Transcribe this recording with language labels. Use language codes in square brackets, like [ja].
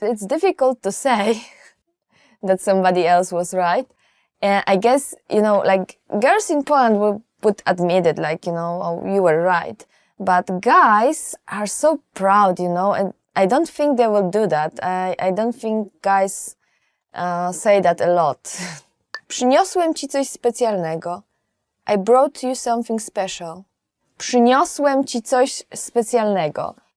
[en] It's difficult to say that somebody else was right. And I guess, girls in Poland would admit it, oh, you were right. But guys are so proud, and I don't think they will do that. I don't think guys say that a lot. [pl] Przyniosłem ci coś specjalnego. [en] I brought you something special. [pl] Przyniosłem ci coś specjalnego.